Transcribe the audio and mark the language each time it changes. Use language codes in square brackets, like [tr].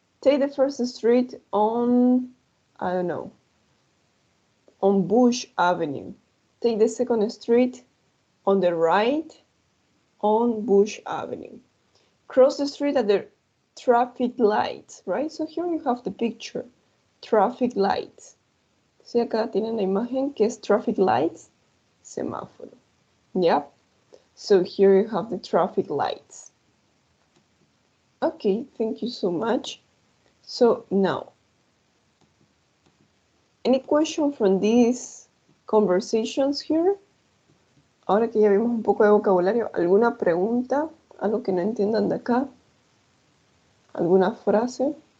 [en] Take the first street on, I don't know, on Bush Avenue. Take the second street on the right on Bush Avenue. Cross the street at the traffic lights, right? So here you have the picture, traffic lights. [es] Sí, acá tienen la imagen que es traffic lights, semáforo. [en] Yep. So here you have the traffic lights. Okay, thank you so much. So now, any question from these conversations here? [es] Ahora que ya vimos un poco de vocabulario, ¿alguna pregunta? ¿Algo que no entiendan de acá? ¿Alguna frase?